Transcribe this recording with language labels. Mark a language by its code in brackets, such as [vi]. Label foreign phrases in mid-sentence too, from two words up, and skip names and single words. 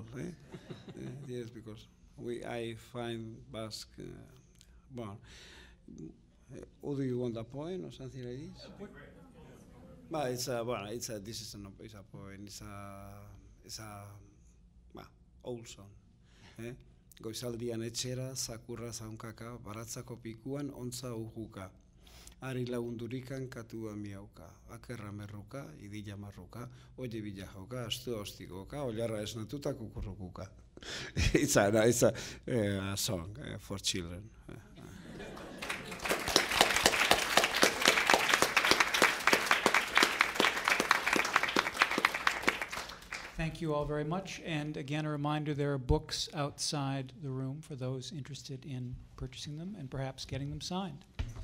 [en] Yes, because I find Basque. Or do you want a poem or something like this? But this is a poem. It's a old song. [eu] Goizaldian etxera, zakurra zaunkaka, baratzako pikuan, ontza ujuka. Ari lagundurikan katua miauka, akerra merruka, idilla marruka, oye bila jauka, astu ostikoka, olarra esnatuta kukurrukuka. [en] It's a song for children. Thank you all very much. And again, a reminder, there are books outside the room for those interested in purchasing them and perhaps getting them signed.